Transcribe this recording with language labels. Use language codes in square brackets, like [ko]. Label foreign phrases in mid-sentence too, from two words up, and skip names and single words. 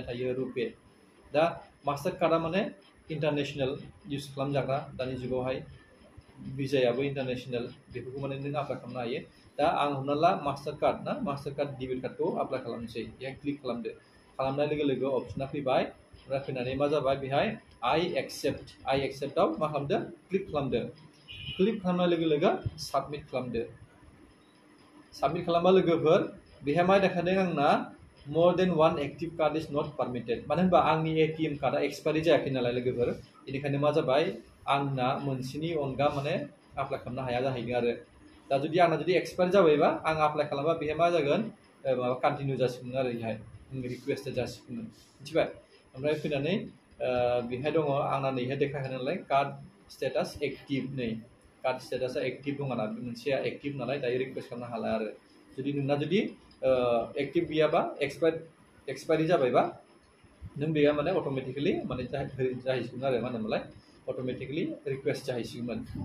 [brx] थायो रुपे दा मास्टार कार्डआ माने इन्टारनेसनेल इउज खालामजाग्रा दानि जुगावहाय भिजायाबो इन्टारनेसनेल बेफोरखौ माने नों एप्लाइ खालामनो हायो दा आं हमना ला मास्टार कार्ड डेबिट कार्डखौ एप्लाइ खालामनोसै बेहाय क्लिक खालामदो खालामनाय लोगो लोगो अपसना फैबाय ओमफ्राय फैनानै मा जाबाय बेहाय [en] I accept [brx] मा खालामदो क्लिक खालामदो क्लिक खालामनाय लोगो लोगो साबमिट खालामदो साबमिट खालामबा लोगोफोर बेहाय मा देखायदों आंना [en] more than one active card is not permitted [brx] मानो होनबा आंनि एटिएम कार्डआ एक्सपायरि जायाखै नालाय लोगोफोर बेनिखायनो मा जाबाय आंना मोनसेनि अनगा माने एप्लाइ खालामनो हाया जाहैदों आरो दा जुदि आंना जुदि एक्सपायर जाबायबा आं एप्लाइ खालामबा बेहाय मा जागोन माबा कन्टिनिउ जासिगोन आरो बेहाय रिक्वेस्टेड जासिगोन मिथिबाय ओमफ्राय फैनानै बेहाय दङ आंना नैहाय देखायखानाय नालाय [en] card status active [brx] नै कार्ड स्टेटासा एक्टिभ दङ ना मोनसेया एक्टिभ नालाय दायो रिक्वेस्ट खालामनो हाला आरो जुदि नोंना जुदि एक्टिभ गैयाबा एक्सपायरि जाबायबा नों बेया माने अट'मेटिकेलि माने जाहैसिगोन आरो मा होनोमोनलाय [en] automatically request [brx] जाहैसिगोन